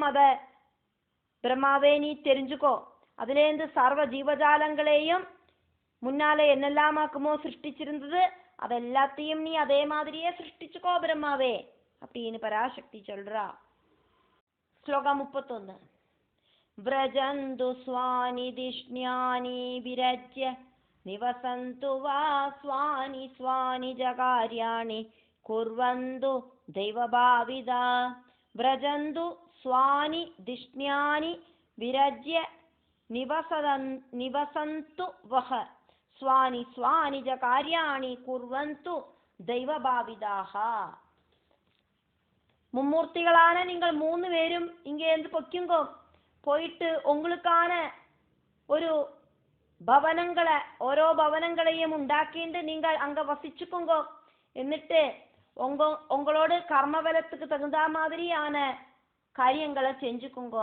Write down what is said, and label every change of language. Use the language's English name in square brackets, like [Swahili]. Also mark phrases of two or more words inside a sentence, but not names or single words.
[Tamil] அத பிரம்மாவே நீ தெரிஞ்சுக்கோ. அதுலேருந்து சர்வ ஜீவஜாலங்களையும் முன்னாலே என்னெல்லாம் ஆக்குமோ சிருஷ்டிச்சிருந்தது அதெல்லாத்தையும் நீ அதே மாதிரியே சிருஷ்டிச்சுக்கோ பிரம்மாவே அப்படின்னு பராசக்தி சொல்றா. ஸ்லோகம் 31. [Sanskrit] व्रजन्तु स्वानि दिष्ण्यानि विरज्य निवसन्तु वा स्वानि स्वानि जकार्याणि कुर्वन्तु दैवभाविदा. व्रजन्तु स्वानि दिष्ण्यानि विरज्य निवसन्तु वः स्वानि स्वानि जकार्याणि कुर्वन्तु दैवभाविदाः. [Tamil] மும்மூர்த்திகளான நீங்கள் 3 பேரும் இங்கேருந்து பொக்கிங்கோ, போயிட்டு உங்களுக்கான ஒரு பவனங்களை ஓரோ பவனங்களையும் உண்டாக்கிட்டு நீங்கள் அங்க வசிச்சுக்கோங்கோ. എന്നിട്ട് உங்களோட கர்மபலத்துக்கு தகுந்த மாதிரியான காரியங்களை செஞ்சுக்கோங்கோ.